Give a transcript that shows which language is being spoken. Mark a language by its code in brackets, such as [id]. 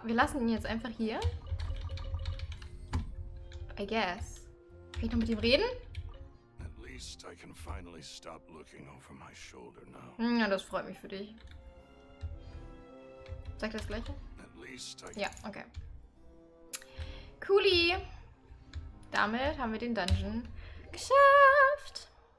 [de] Wir lassen ihn jetzt einfach hier. [en] I guess. [de] Kann ich noch mit ihm reden? [en] At least I can finally stop looking over my shoulder now. [de] Ja, das freut mich für dich. Sag das Gleiche? [en] At least I can... [de] Ja, okay. Cooli. Damit haben wir den Dungeon geschafft.